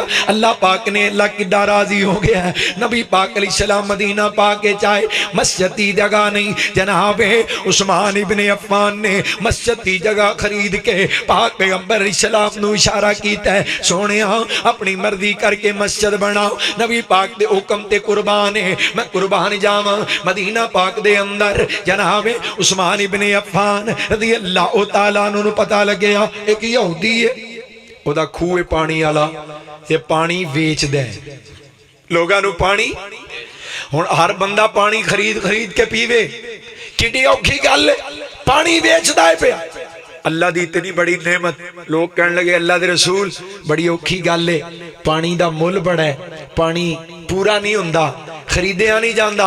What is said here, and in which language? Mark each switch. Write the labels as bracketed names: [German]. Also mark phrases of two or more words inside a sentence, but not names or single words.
[Punjabi] اللہ پاک نے اللہ کڈا راضی ہو گیا ہے۔ نبی پاک علیہ السلام مدینہ پاک کے چاہے مسجد کی جگہ نہیں، جنابِ عثمان ابنِ عفان نے مسجد کی جگہ خرید کے پاک پیغمبر علیہ السلام نوں اشارہ کیتا ہے، سوہنیا اپنی مرضی کرکے مسجد بناؤ. نبی پاک دے حکم تے قربان ہے۔ میں قربان جاواں، مدینہ پاک دے اندر جنابِ عثمان ابنِ عفان [Arabic] رضي الله تعالى عنه [Punjabi] نوں پتا لگیا ایک یہودی ہے، اودا کھوہ پانی والا تے پانی ویچدا ہے لوگاں نوں پانی. ہن ہر بندہ پانی خرید خرید کے پیوے، کڈی اوکھی گل ہے، پانی ویچدا ہے پیا. اللہ دی اتنی بڑی نعمت، لوگ کہنے لگے اللہ دے رسول بڑی اوکھی گل ہے، پانی دا مل بڑا ہے، پانی پورا نہیں ہندا، خریدیا نہیں جاتا.